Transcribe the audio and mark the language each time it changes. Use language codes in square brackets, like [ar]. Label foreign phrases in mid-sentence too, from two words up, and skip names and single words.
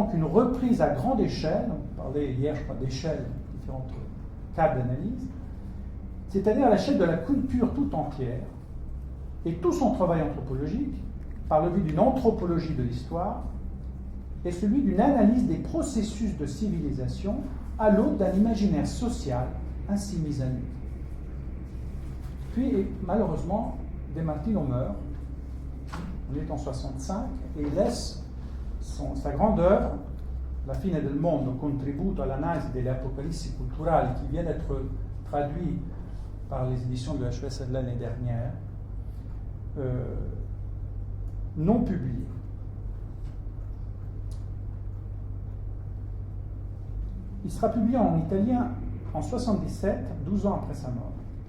[fr] qu'une reprise à grande échelle, on parlait hier, je crois, d'échelle, différentes cadres d'analyse, c'est-à-dire à l'échelle de la culture tout entière, et tout son travail anthropologique, par le biais d'une anthropologie de l'histoire, est celui d'une analyse des processus de civilisation à l'aune d'un imaginaire social ainsi mis à nu. Puis, malheureusement, De Martino meurt, on est en 65, et il laisse sa grande œuvre, La fine del mondo, contributo all'analisi delle apocalissi culturali, qui vient d'être traduit par les éditions de HES de l'année dernière, non publié. Il sera publié en italien en 1977, 12 ans après sa mort.